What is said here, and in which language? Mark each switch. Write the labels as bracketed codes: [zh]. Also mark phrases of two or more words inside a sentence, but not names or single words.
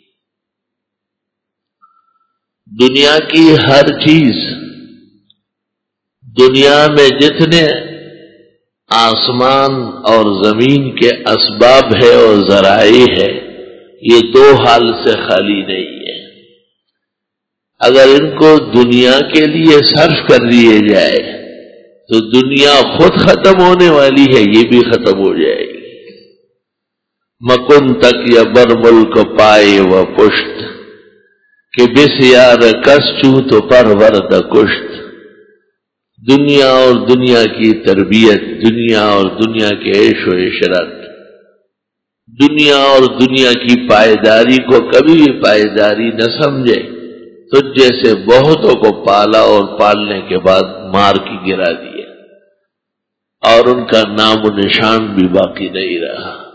[ur] دنیا کی ہر چیز، دنیا میں جتنے آسمان اور زمین کے اسباب ہے اور ذرائع ہے، یہ دو حال سے خالی نہیں ہے۔ اگر ان کو دنیا کے لیے صرف کر دیے جائے تو دنیا خود ختم ہونے والی ہے، یہ بھی ختم ہو جائے گی۔ [fa] مکن تک یا بر ملک پائے و پشت، کہ بسیار کس چوں تو پرورد کشت۔ [ur] دنیا اور دنیا کی تربیت، دنیا اور دنیا کے عیش و عشرت، دنیا اور دنیا کی پائیداری کو کبھی بھی پائیداری نہ سمجھے، تو جیسے بہتوں کو پالا اور پالنے کے بعد مار کی گرا دیا اور ان کا نام و نشان بھی باقی نہیں رہا۔